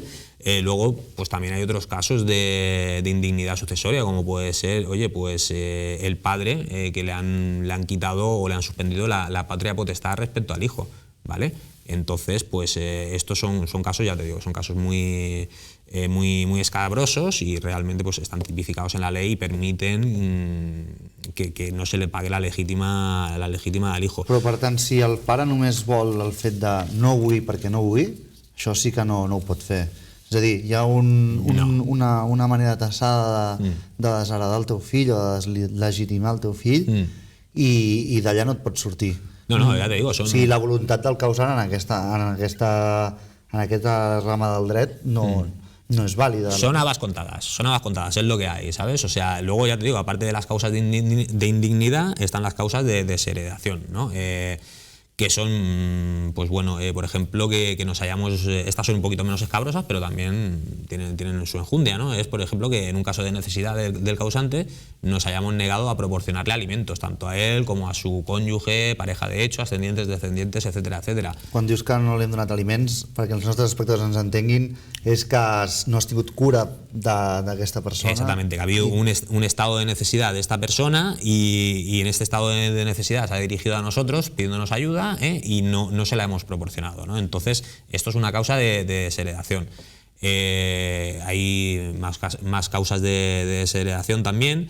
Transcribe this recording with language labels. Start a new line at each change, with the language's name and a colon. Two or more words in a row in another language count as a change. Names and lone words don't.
Spanish: Luego, pues también hay otros casos de indignidad sucesoria, como puede ser, oye, pues el padre que le han quitado o le han suspendido la patria potestad respecto al hijo, ¿vale? Entonces, pues estos son casos, ya te digo, son casos muy escabrosos y realmente pues están tipificados en la ley y permiten que no se le pague la legítima al hijo.
Catalan: Però per tant, si el pare només vol el fet de no vull perquè no vull, això sí que no ho pot fer. És a dir, hi ha una manera tassada de desheredar el teu fill o de legitimar el teu fill i d'allà no et pots sortir.
Spanish: No, ja te digo,
Catalan: O sigui, la voluntat del causant en aquesta rama del dret no es válida.
Spanish: Son habas contadas, es lo que hay, ¿sabes? O sea, luego ya te digo, aparte de las causas de indignidad, están las causas de desheredación, ¿no? Que son, pues bueno, por ejemplo, que nos hayamos, estas son un poquito menos escabrosas, pero también tienen su enjundia, ¿no? Es, por ejemplo, que en un caso de necesidad del causante nos hayamos negado a proporcionarle alimentos, tanto a él como a su cònjuge, pareja de hecho, ascendientes, descendientes, etcétera, etcétera.
Catalan: Quan dius que no li hem donat aliments, perquè els nostres espectadors ens entenguin, és que no has tingut cura d'aquesta persona.
Spanish: Exactamente, que ha habido un estado de necesidad de esta persona y en este estado de necesidad se ha dirigido a nosotros pidiéndonos ayuda, y no se la hemos proporcionado, ¿no? Entonces, esto es una causa de desheredación. Hay más causas de desheredación también.